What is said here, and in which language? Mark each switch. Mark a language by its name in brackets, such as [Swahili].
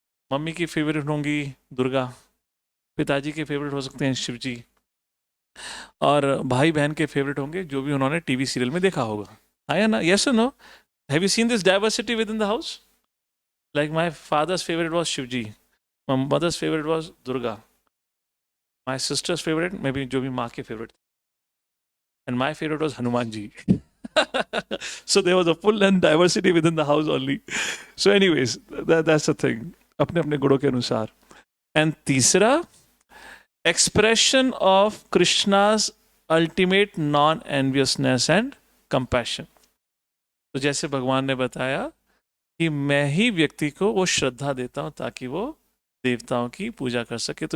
[Hindi] Mummy की favourite होंगी दुर्गा, पिताजी के फेवरेट हो सकते हैं शिव जी, और भाई बहन के फेवरेट होंगे जो भी उन्होंने टीवी सीरियल में देखा होगा. हाँ या ना? [English] Yes और no? Have you seen this diversity within the house? Like my father's favourite was Shiva ji, my mother's favourite was Durga, my sister's favourite may be [Hindi] जो भी माँ के favourite, [English] and my favorite was Hanuman ji. So there was a full and diversity within the house only. So anyways, that's the thing. [Hindi] अपने अपने गुणों के अनुसार. [English] And तीसरा, expression of Krishna's ultimate non-enviousness and compassion. [Hindi] तो जैसे भगवान ने बताया कि मैं ही व्यक्ति को वो श्रद्धा देता हूँ ताकि वो देवताओं की पूजा कर सके.